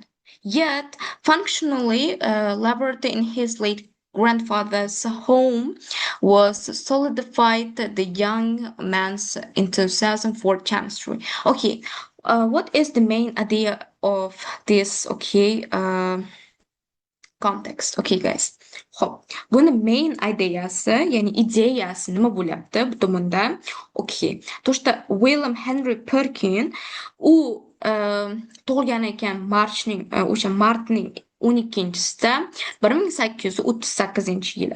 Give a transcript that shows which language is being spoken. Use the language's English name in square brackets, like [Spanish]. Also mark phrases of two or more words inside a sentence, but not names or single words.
[English] Yet, functionally laboratory in his late grandfather's home was solidified the young man's enthusiasm for chemistry. Okay, what is the main idea of this? Okay, context. Okay, guys. [Uzbek] Hop. Buni main ideyasi, ya'ni ideyasi nima bo'lyapti bu tomonda? [English] Okay. [Russian] То, что [Uzbek] William Henry Perkin u tug'ilgan ekan o'sha martning 12-sida 1838-yili.